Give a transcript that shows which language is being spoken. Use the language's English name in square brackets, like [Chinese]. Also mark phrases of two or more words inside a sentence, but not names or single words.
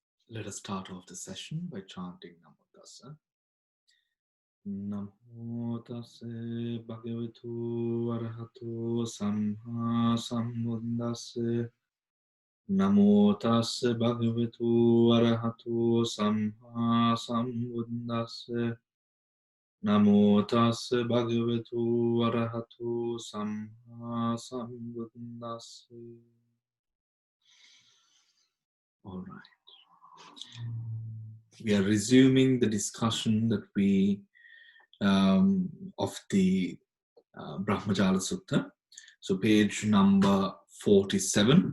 [English] Let us start off the session by chanting [Pali] Namo Tassa. Namo Tassa Bhagavatu Arahato Samma Sambuddhassa. Namo Tassa Bhagavatu Arahato Samma Sambuddhassa. Namo Tassa Bhagavatu Arahato Samma Sambuddhassa. [English] All right. We are resuming the discussion that we of the Brahmajala Sutta. So page number 47.